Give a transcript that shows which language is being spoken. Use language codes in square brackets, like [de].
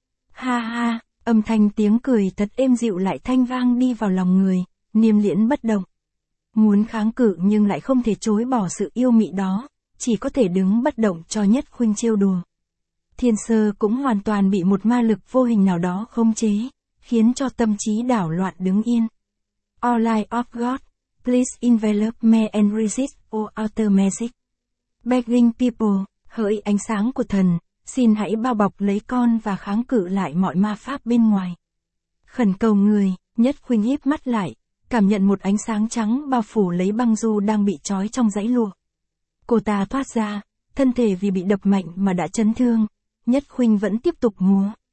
[vi] Ha ha, âm thanh tiếng cười thật êm dịu lại thanh vang đi vào lòng người, Niêm Liễn bất động. Muốn kháng cự nhưng lại không thể chối bỏ sự yêu mị đó, chỉ có thể đứng bất động cho Nhất Khuynh trêu đùa. Thiên Sơ cũng hoàn toàn bị một ma lực vô hình nào đó khống chế, khiến cho tâm trí đảo loạn đứng yên. [en] All light of God, please envelop me and resist all outer magic. Begging people, [vi] hỡi ánh sáng của thần, xin hãy bao bọc lấy con và kháng cự lại mọi ma pháp bên ngoài. Khẩn cầu người, Nhất Khuynh híp mắt lại, cảm nhận một ánh sáng trắng bao phủ lấy băng du đang bị trói trong dãy lụa. Cô ta thoát ra, thân thể vì bị đập mạnh mà đã chấn thương, Nhất Khuynh vẫn tiếp tục múa.